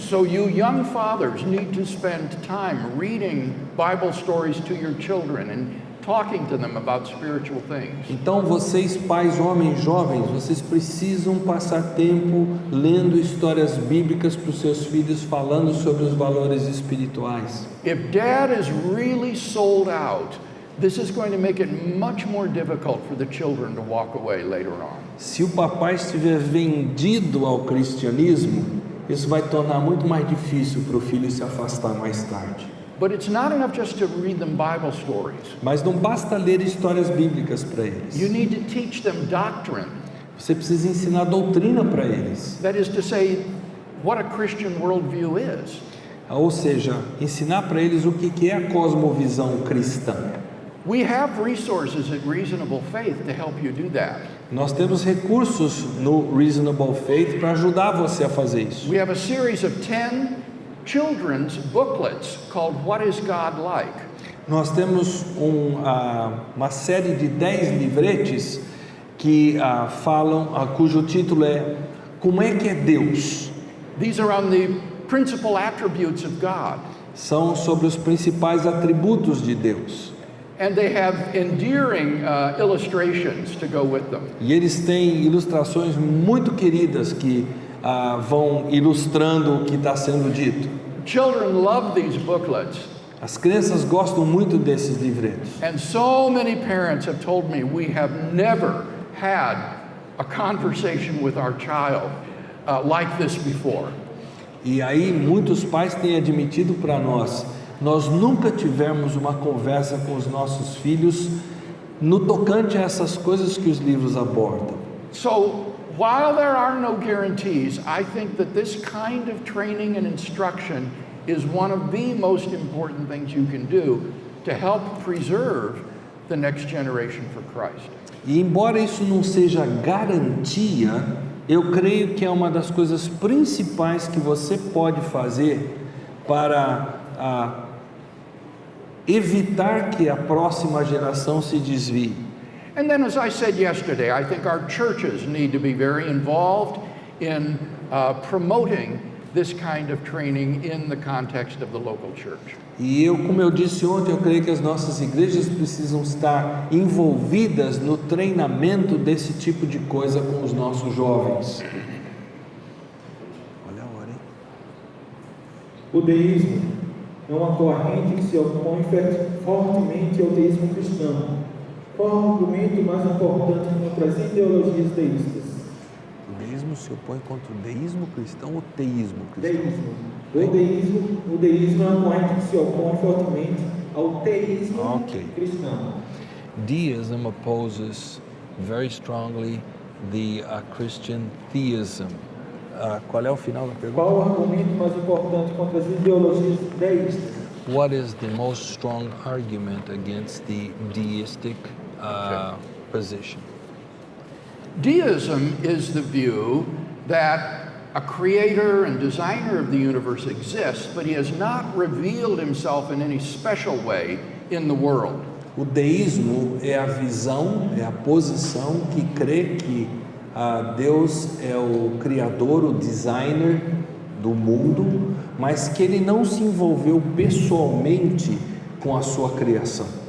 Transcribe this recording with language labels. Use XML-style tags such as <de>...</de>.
<en>So you young fathers need to spend time reading Bible stories to your children and talking to them about spiritual things.</en> <pt>Então vocês, pais, homens, jovens, vocês precisam passar tempo lendo histórias bíblicas para os seus filhos, falando sobre os valores espirituais.</pt> <en>If dad is really sold out, this is going to make it much more difficult for the children to walk away later on.</en> <pt>Se o papai estiver vendido ao cristianismo, isso vai tornar muito mais difícil para o filho se afastar mais tarde.</pt> <en>But it's not enough just to read them Bible stories.</en> <pt>Mas não basta ler histórias bíblicas para eles.</pt> <en>You need to teach them doctrine.</en> <pt>Você precisa ensinar doutrina para eles.</pt> <en>That is to say, what a Christian worldview is.</en> <pt>Ou seja, ensinar para eles o que é a cosmovisão cristã.</pt> <en>We have resources at Reasonable Faith to help you do that.</en> <pt>Nós temos recursos no Reasonable Faith para ajudar você a fazer isso.</pt> <en>We have a series of 10 children's booklets called What is God Like?</en> <pt>Nós temos uma série de 10 livretes que falam, cujo título é Como é que é Deus?</pt> <en>These are on the principal attributes of God.</en> <pt>São sobre os principais atributos de Deus.</pt> <en>And they have endearing illustrations to go with them.</en> <pt>E eles têm ilustrações muito queridas que vão ilustrando o que está sendo dito.</pt> <en>Children love these booklets.</en> <pt>As crianças gostam muito desses livretos.</pt> <en>And so many parents have told me we have never had a conversation with our child like this before.</en> <pt>E aí muitos pais têm admitido para nós nunca tivemos uma conversa com os nossos filhos no tocante a essas coisas que os livros abordam.</pt> <en>So, while there are no guarantees, I think that this kind of training and instruction is one of the most important things you can do to help preserve the next generation for Christ.</en> <pt>E embora isso não seja garantia, eu creio que é uma das coisas principais que você pode fazer para evitar que a próxima geração se desvie.</pt> <en>And then, as I said yesterday, I think our churches need to be very involved in promoting this kind of training in the context of the local church.</en> <pt>E como eu disse ontem, eu creio que as nossas igrejas precisam estar envolvidas no treinamento desse tipo de coisa com os nossos jovens. Olha a hora, hein? O deísmo é uma corrente que se opõe fortemente ao teísmo cristão. Qual é o argumento mais importante contra as ideologias deístas? O deísmo se opõe contra o deísmo cristão ou teísmo cristão? O deísmo é uma corrente que se opõe fortemente ao teísmo cristão.</pt> <en>Deism opposes very strongly the Christian theism.</en> <pt>Qual é o final da pergunta? Qual o argumento mais importante contra as ideologias deístas?</pt> <en>What is the most strong argument against the deistic position? Deism is the view that a creator and designer of the universe exists, but he has not revealed himself in any special way in the world.</en> <pt>O deísmo é a visão, é a posição que crê que Deus é o criador, o designer do mundo, mas que ele não se envolveu pessoalmente com a sua criação.</pt>